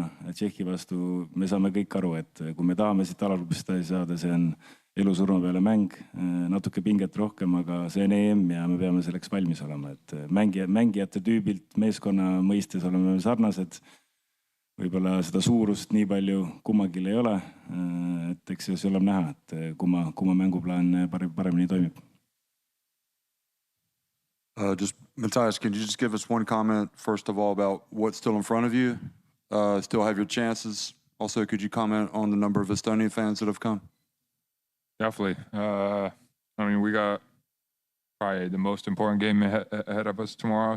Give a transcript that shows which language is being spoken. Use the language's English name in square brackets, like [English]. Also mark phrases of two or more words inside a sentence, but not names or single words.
[Estonian] Tšehhi vastu me saame kõik aru, et kui me tahame siit alargrupist saada, see on elu-surma peale mäng, natuke pinget rohkem, aga see on EM ja me peame selleks valmis olema. Et mängijate tüübilt meeskonna mõistes oleme sarnased. Võib-olla seda suurust nii palju kummagil ei ole. Et eks see oleme näha, et kumma mänguplaan paremini toimib. [English] Just Matthias, can you just give us one comment, first of all, about what's still in front of you? Still have your chances. Also, could you comment on the number of Estonian fans that have come? Definitely. We got probably the most important game ahead of us tomorrow.